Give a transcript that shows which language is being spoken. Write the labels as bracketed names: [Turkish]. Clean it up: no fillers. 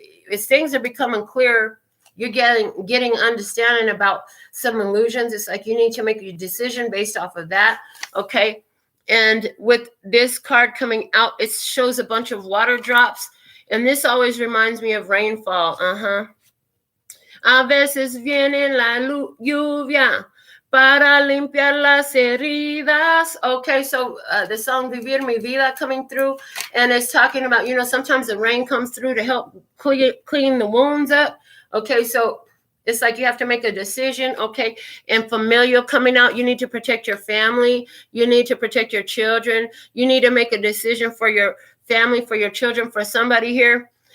[English] As things are becoming clear, you're getting understanding about some illusions. It's like you need to make a decision based off of that. Okay. And with this card coming out, it shows a bunch of water drops. And this always reminds me of rainfall. [Spanish] A veces viene la lluvia para limpiar las heridas. [English] Okay, so the song Vivir Mi Vida coming through. And it's talking about, sometimes the rain comes through to help clean the wounds up. Okay, so it's like you have to make a decision, okay? And familial coming out, you need to protect your family. You need to protect your children. You need to make a decision for your family, for your children, for somebody here.